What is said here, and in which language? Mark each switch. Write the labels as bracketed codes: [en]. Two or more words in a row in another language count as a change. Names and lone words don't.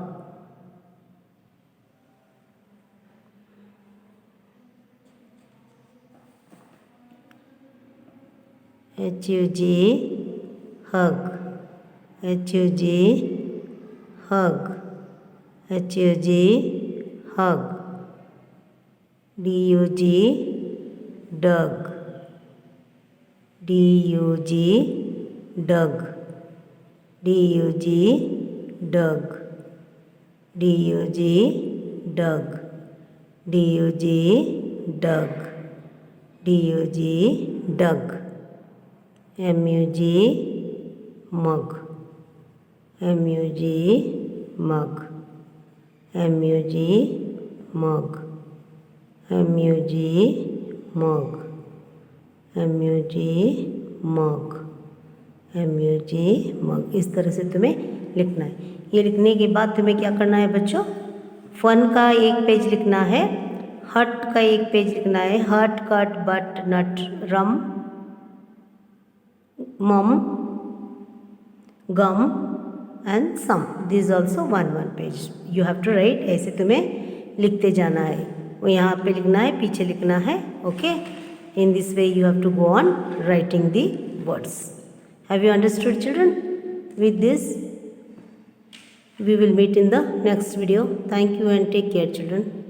[en] HUG hug, HUG hug, HUG hug, DUG dug, D-U-G, dug. D-U-G, dug. D-U-G, dug. D-U-G, dug. D-U-G, dug. M-U-G, mug. M-U-G, mug. M-U-G, mug. M-U-G, mug. M-U-G, mug. M-U-G, mug. [hi] इस तरह से तुम्हें लिखना है। ये लिखने के बाद तुम्हें क्या करना है बच्चों? फन का एक पेज लिखना है, हट का एक पेज लिखना है। [en] hut, cut, but, nut, rum, mum, gum and sum. this also one page you have to write. [hi] ऐसे तुम्हें लिखते जाना है. वो यहाँ पे लिखना है, पीछे लिखना है. [en] okay, in this way you have to go on writing the words. Have you understood, children? With this we will meet in the next video. Thank you and take care, children.